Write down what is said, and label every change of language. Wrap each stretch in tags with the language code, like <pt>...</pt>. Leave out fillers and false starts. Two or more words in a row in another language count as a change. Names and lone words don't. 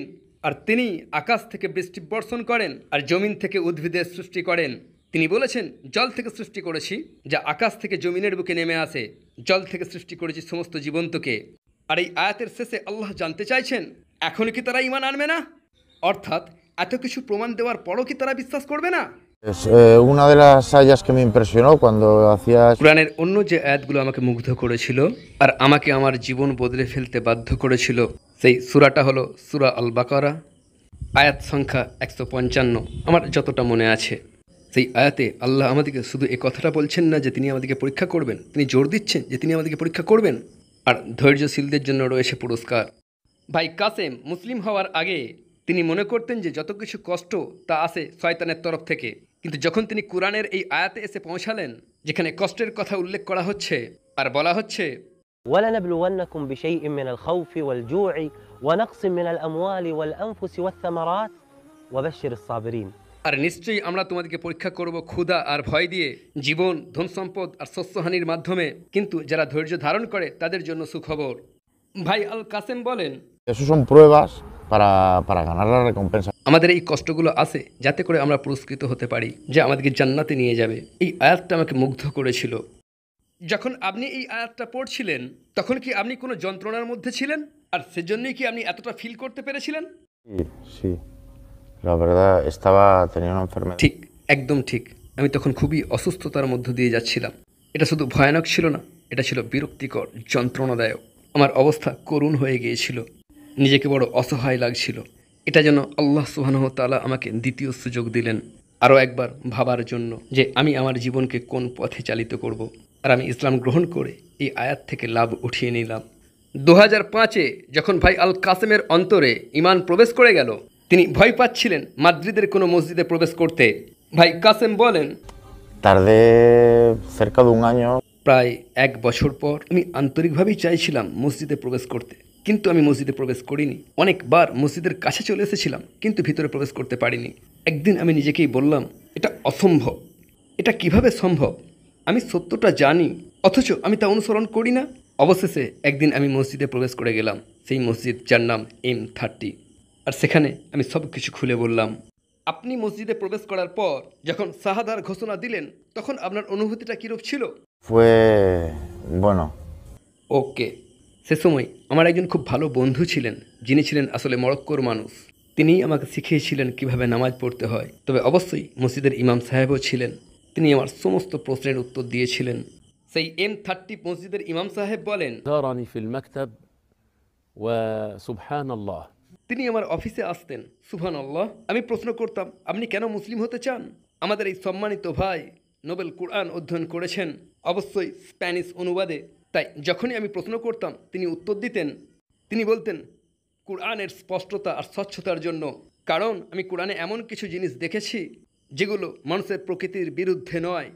<bn>আর তিনি আকাশ থেকে বৃষ্টি বর্ষণ করেন আর জমিন থেকে উদ্ভিদের সৃষ্টি করেন। তিনি বলেছেন, জল থেকে সৃষ্টি করেছি, যা আকাশ থেকে জমিনের বুকে নেমে আসে। জল থেকে সৃষ্টি করেছি সমস্ত জীবন্তকে। আর এই আয়াতের শেষে আল্লাহ জানতে চাইছেন এখনও কি তারা ঈমান আনবে না, অর্থাৎ এত কিছু প্রমাণ দেওয়ার পরও কি তারা বিশ্বাস করবে না।</bn> <es>Es una de las ayas que me impresionó cuando hacías</es> <bn>কোরআনের অন্য যে আয়াতগুলো আমাকে মুগ্ধ করেছিল আর আমাকে আমার জীবন বদলে ফেলতে বাধ্য করেছিল, সেই সূরাটা হলো সূরা আল বাকারা, আয়াত সংখ্যা 155। আমার যতটা মনে আছে, সেই আয়াতে আল্লাহ আমাদেরকে শুধু এই কথাটা বলছেন না যে তিনি আমাদেরকে পরীক্ষা করবেন, তিনি জোর দিচ্ছেন যে তিনি আমাদেরকে পরীক্ষা করবেন, আর ধৈর্যশীলদের জন্য রয়েছে পুরস্কার। ভাই কাসেম মুসলিম হওয়ার আগে তিনি মনে করতেন যে যত কিছু কষ্ট তা আসে শয়তানের তরফ থেকে, কিন্তু যখন তিনি কোরআনের এই আয়াতে এসে পৌঁছালেন যেখানে কষ্টের কথা উল্লেখ করা হচ্ছে আর বলা হচ্ছে</bn> <ar>ولنبلونكم بشيء من الخوف والجوع ونقص من الأموال والأنفس والثمرات وبشر الصابرين।</ar> <bn>আর নিশ্চয়ই আমরা তোমাদেরকে পরীক্ষা করব ক্ষুধা আর ভয় দিয়ে, জীবন, ধন সম্পদ আর শস্যহানির মাধ্যমে, কিন্তু যারা ধৈর্য ধারণ করে তাদের জন্য সুখবর। ভাই আল কাসেম বলেন,</bn> <es>Esos son pruebas para ganar la recompensa.</es> <bn>আমাদের এই কষ্টগুলো আসে যাতে করে আমরা পুরস্কৃত হতে পারি, যা আমাদেরকে জান্নাতে নিয়ে যাবে। এই আয়াতটা আমাকে মুগ্ধ করেছিল। যখন আপনি এই আয়াতটা পড়ছিলেন তখন কি আপনি কোনো যন্ত্রণার মধ্যে ছিলেন, আর সেজন্যই কি আপনি এতটা ফিল করতে পেরেছিলেন?</bn> <es>Sí, sí. La verdad, estaba tenía una enfermedad.</es> <bn>ঠিক, একদম ঠিক। আমি তখন খুবই অসুস্থতার মধ্য দিয়ে যাচ্ছিলাম। এটা শুধু ভয়ানক ছিল না, এটা ছিল বিরক্তিকর, যন্ত্রণাদায়ক। আমার অবস্থা করুণ হয়ে গিয়েছিল, নিজেকে বড় অসহায় লাগছিল। এটা যেন আল্লাহ</bn> <ar>سبحانه وتعالى</ar> <bn>আমাকে দ্বিতীয় সুযোগ দিলেন আরও একবার ভাবার জন্য যে আমি আমার জীবনকে কোন পথে চালিত করব। আর আমি ইসলাম গ্রহণ করে এই আয়াত থেকে লাভ উঠিয়ে নিলাম। 2005-এ যখন ভাই আল কাসেমের অন্তরে ঈমান প্রবেশ করে গেল, তিনি ভয় পাচ্ছিলেন মাদ্রিদের কোনো মসজিদে প্রবেশ করতে। ভাই কাসেম বলেন,</bn> <es>Tardé cerca de un año.</es> <bn>প্রায় 1 বছর পর আমি আন্তরিকভাবেই চাইছিলাম মসজিদে প্রবেশ করতে, কিন্তু আমি মসজিদে প্রবেশ করিনি। অনেকবার মসজিদের কাছে চলে এসেছিলাম কিন্তু ভিতরে প্রবেশ করতে পারিনি। একদিন আমি নিজেকেই বললাম, এটা অসম্ভব, এটা কিভাবে সম্ভব? আমি সত্যটা জানি অথচ আমি তা অনুসরণ করি না। অবশেষে একদিন আমি মসজিদে প্রবেশ করে গেলাম, সেই মসজিদ যার নাম M30। আর সেখানে আমি সব কিছু খুলে বললাম। আপনি মসজিদে প্রবেশ করার পর যখন শাহাদার ঘোষণা দিলেন তখন আপনার অনুভূতিটা কীরূপ ছিল?</bn> <es>Fue bueno.</es> <bn>ওকে, সে সময় আমার একজন খুব ভালো বন্ধু ছিলেন যিনি ছিলেন আসলে মরক্কোর মানুষ। তিনিই আমাকে শিখিয়েছিলেন কিভাবে নামাজ পড়তে হয়। তবে অবশ্যই মসজিদের ইমাম সাহেবও ছিলেন, তিনি আমার সমস্ত প্রশ্নের উত্তর দিয়েছিলেন। সেই M30 মসজিদের ইমাম সাহেব বলেন,</bn> <ar>زارني في المكتب وسبحان الله</ar> <bn>তিনি আমার অফিসে আসতেন, সুবহানাল্লাহ। আমি প্রশ্ন করতাম, আপনি কেন মুসলিম হতে চান? আমাদের এই সম্মানিত ভাই নোবেল কোরআন অধ্যয়ন করেছেন, অবশ্যই স্প্যানিশ অনুবাদে। তাই যখনই আমি প্রশ্ন করতাম তিনি উত্তর দিতেন। তিনি বলতেন কোরআনের স্পষ্টতা আর স্বচ্ছতার জন্য, কারণ আমি কোরআনে এমন কিছু জিনিস দেখেছি যেগুলো মানুষের প্রকৃতির বিরুদ্ধে নয়।</bn>